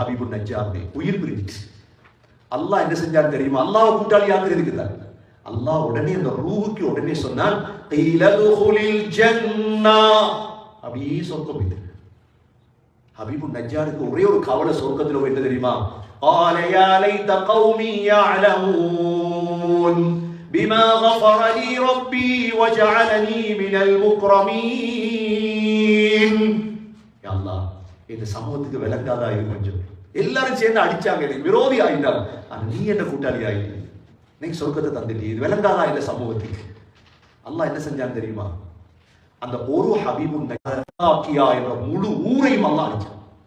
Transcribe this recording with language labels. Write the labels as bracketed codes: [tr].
[ta] ஹபீபுன் நஜ்ஜாருடைய உயிர் பிரிஞ்சிச்சு. அல்லாஹ் என்ன செஞ்சார் தெரியுமா? அல்லாஹ் கூட்டாளியாக இருக்கிறார். அல்லாஹ் உடனே அந்த ரூஹுக்கு உடனே சொன்னான், கைலதுஹுலில் ஜன்னா, அப்படியே சொர்க்கம் போயிட்டு. ஹபீபுன் நஜ்ஜாருக்கு ஒரே ஒரு கவலை சொர்க்கத்தில் என்ன தெரியுமா? [ar] قال يا ليت قومي يعلمون بما غفر لي ربي وجعلني من المكرمين. [ta] அல்லாஹ் இந்த சமூகத்துக்கு விளங்காதா இது கொஞ்சம். எல்லாரும் சேர்ந்து அடிச்சாங்க, எனக்கு விரோதி ஆயிட்டாங்க. ஆனா நீ என்ன கூட்டாளி ஆயிட்டு இன்னைக்கு சொர்க்கத்தை தந்துட்டு இது விளங்காதா இந்த சமூகத்துக்கு. அல்லாஹ் என்ன செஞ்சான்னு தெரியுமா? அந்த ஒரு ஹபீபுன் என்ற முழு ஊரையும் அல்லாஹ் அடிச்சான்.